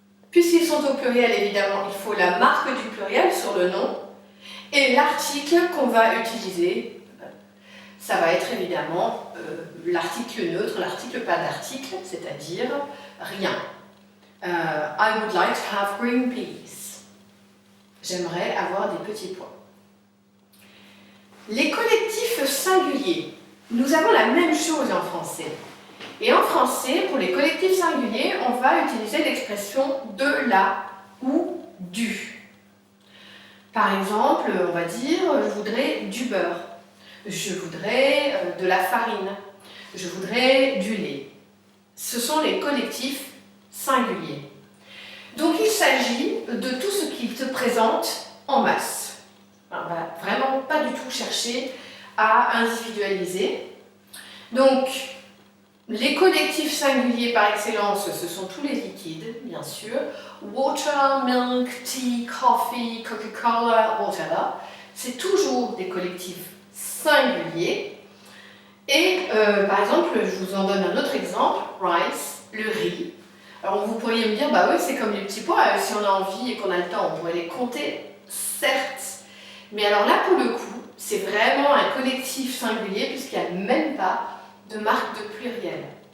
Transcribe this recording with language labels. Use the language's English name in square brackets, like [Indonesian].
[French] Puisqu'ils sont au pluriel, évidemment, il faut la marque du pluriel sur le nom, et l'article qu'on va utiliser, ça va être évidemment l'article neutre, l'article pas d'article, c'est-à-dire rien. [English] I would like to have green peas. [French] J'aimerais avoir des petits pois. Les collectifs singuliers, nous avons la même chose en français. Et en français, pour les collectifs singuliers, on va utiliser l'expression de la ou du. Par exemple, on va dire je voudrais du beurre. Je voudrais de la farine, je voudrais du lait. Ce sont les collectifs singuliers. Donc il s'agit de tout ce qui se présente en masse. On ne va vraiment pas du tout chercher à individualiser. Donc, les collectifs singuliers par excellence, ce sont tous les liquides, bien sûr. [English] Water, milk, tea, coffee, Coca-Cola, whatever. [French] C'est toujours des collectifs singuliers. Et par exemple, je vous en donne un autre exemple, rice, le riz. Alors vous pourriez me dire, bah oui, c'est comme les petits pois, si on a envie et qu'on a le temps, on pourrait les compter, certes. Mais alors là, pour le coup, c'est vraiment un collectif singulier puisqu'il n'y a même pas de marque de pluriel.